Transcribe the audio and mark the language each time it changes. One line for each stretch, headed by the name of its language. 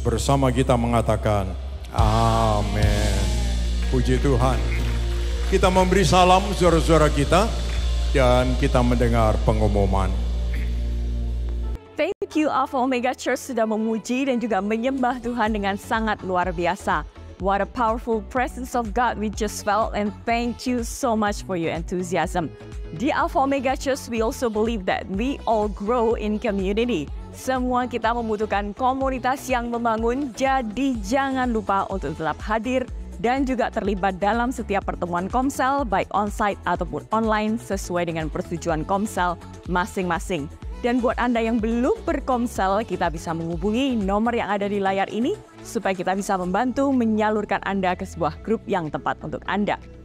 Indonesian: Bersama kita mengatakan, amin. Puji Tuhan. Kita memberi salam saudara-saudara kita dan kita mendengar pengumuman.
English: Thank you
Indonesian: Alpha Omega Church sudah memuji dan juga menyembah Tuhan dengan sangat luar biasa.
English: What a powerful presence of God we just felt, and thank you so much for your enthusiasm. Di Alpha Omega Church we also believe that we all grow in community.
Indonesian: Semua kita membutuhkan komunitas yang membangun, jadi jangan lupa untuk tetap hadir dan juga terlibat dalam setiap pertemuan Komsel, baik on-site ataupun online sesuai dengan persetujuan Komsel masing-masing. Dan buat Anda yang belum berkomsel, kita bisa menghubungi nomor yang ada di layar ini supaya kita bisa membantu menyalurkan Anda ke sebuah grup yang tepat untuk Anda.